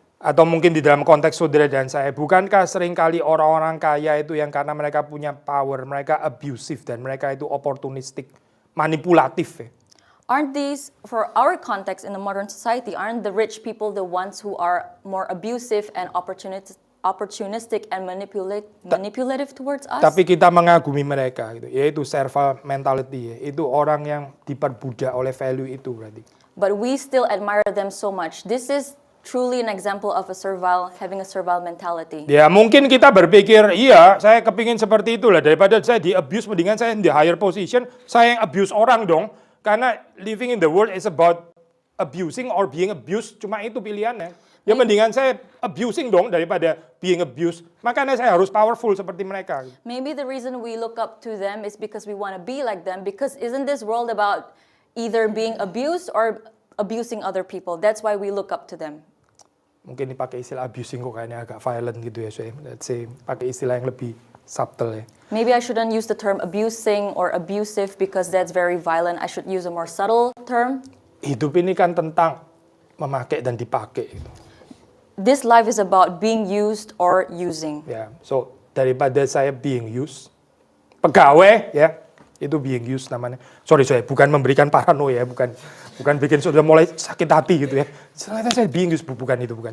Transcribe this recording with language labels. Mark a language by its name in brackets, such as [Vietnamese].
[Indonesian] Atau mungkin di dalam konteks saudara dan saya, bukankah seringkali orang-orang kaya itu yang karena mereka punya power, mereka abusive dan mereka itu opportunistic, manipulatif ya. [English] Aren't these, for our context in the modern society, aren't the rich people the ones who are more abusive and opportunistic and manipulative towards us? [Indonesian] Tapi kita mengagumi mereka gitu, yaitu servile mentality ya. Itu orang yang diperbudak oleh value itu berarti. [English] But we still admire them so much. This is truly an example of having a servile mentality. [Indonesian] Ya mungkin kita berpikir, iya saya kepingin seperti itulah, daripada saya di-abuse, mendingan saya [English] in the higher position, [Indonesian] saya yang abuse orang dong. [English] Karena living in the world is about abusing or being abused, [Indonesian] cuma itu pilihannya. Ya mendingan saya abusing dong daripada [English] being abused. [Indonesian] Makanya saya harus powerful seperti mereka. [English] Maybe the reason we look up to them is because we want to be like them, because isn't this world about either being abused or abusing other people? That's why we look up to them. [Indonesian] Mungkin dipakai istilah abusing kok kayaknya agak violent gitu ya, [English] so let's say [Indonesian] pakai istilah yang lebih subtle ya. [English] Maybe I shouldn't use the term abusing or abusive because that's very violent. I should use a more subtle term. [Indonesian] Hidup ini kan tentang memakai dan dipakai gitu. [English] This life is about being used or using. [Indonesian] Ya, so daripada saya [English] being used, [Indonesian] pegawai ya, itu being used namanya. Sorry, bukan memberikan paranoia, bukan bikin sudah mulai sakit hati gitu ya. Ternyata saya [English] being used, [Indonesian] bukan itu.